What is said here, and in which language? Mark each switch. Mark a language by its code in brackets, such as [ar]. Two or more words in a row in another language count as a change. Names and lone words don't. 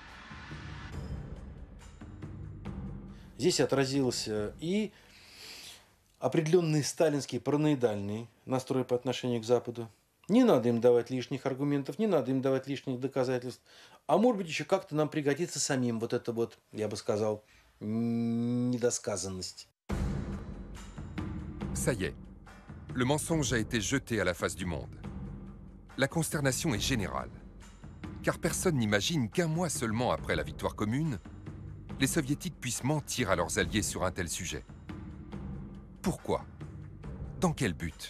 [ru] Здесь отразился и определенный сталинский параноидальный настрой по отношению к Западу. Не надо им давать лишних аргументов, не надо им давать лишних доказательств. А может быть, еще как-то нам пригодится самим вот это вот, я бы сказал, недосказанность. [fr] Ça y est, le mensonge a été jeté à la face du monde. La consternation est générale, car personne n'imagine qu'un mois seulement après la victoire commune, les soviétiques puissent mentir à leurs alliés sur un tel sujet. Pourquoi? Dans quel but?